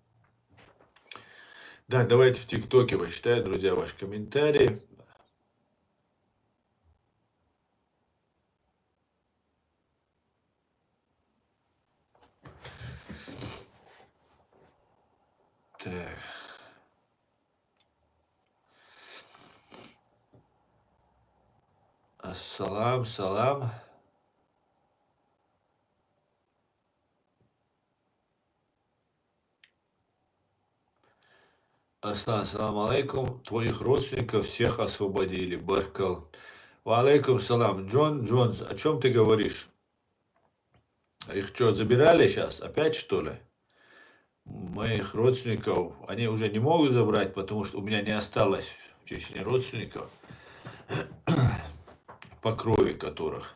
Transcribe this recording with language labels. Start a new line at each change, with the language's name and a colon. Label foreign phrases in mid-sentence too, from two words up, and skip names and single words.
Russian: Да, давайте в ТикТоке почитаю, друзья, ваши комментарии. Так.
Arabic: السلام، سلام. السلام عليكم.
Russian: Твоих родственников всех освободили.
Arabic: Баркал. وعليكم السلام.
Russian: Джон Джонс, о чем ты говоришь? Их что, забирали сейчас? Опять, что ли? Моих родственников, они уже не могут забрать, потому что у меня не осталось в Чечне родственников, по крови которых.